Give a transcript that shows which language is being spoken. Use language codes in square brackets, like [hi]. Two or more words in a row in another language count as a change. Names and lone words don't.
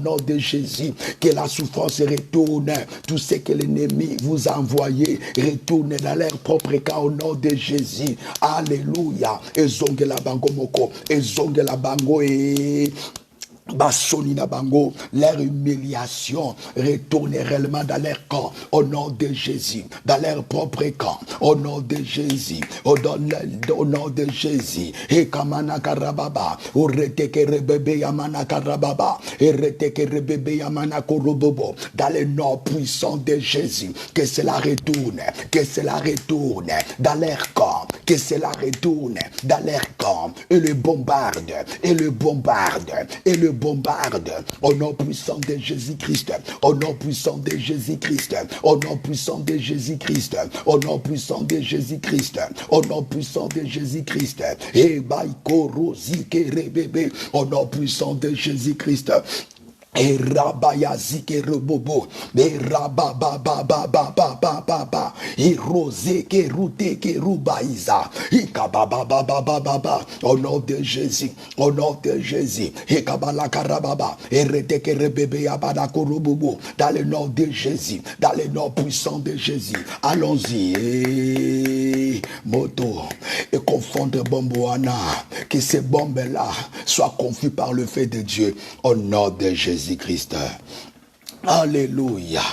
[fr] nom de Jésus, que la souffrance retourne, tout ce que l'ennemi vous a envoyé retourne dans leur propre camp au nom de Jésus, alléluia, et [ln] zonge la bango moko, [fr] et [ln] zonge la bango [fr] et Bassonina Bango, leur humiliation retourne réellement dans leur camp au nom de Jésus, dans leur propre camp au nom de Jésus, au nom de Jésus. Et Kamana Karababa, ou Reteke Rebebe Yamana Karababa, et Reteke Rebebe Yamana Korobobo, dans le nom puissant de Jésus, que cela retourne dans leur camp, que cela retourne dans leur camp, et le bombarde, au nom puissant de Jésus-Christ, au nom puissant de Jésus-Christ, au nom puissant de Jésus-Christ, au nom puissant de Jésus-Christ, au nom puissant de Jésus-Christ, et Baïkorosi Kerebebe, au nom puissant de Jésus-Christ. Et rabayazi ke rebobo, et rabababababababa, et rosé ke route ke rubaïza, et kababababababa, au nom de Jésus, et kabala karababa, et rete ke rebebe yabana korobobo, dans le nom de Jésus, dans le nom puissant de Jésus, allons-y, et moto, et confondre bomboana, que ces bombes-là soient confuses par le feu de Dieu, au nom de Jésus-Christ. Alléluia.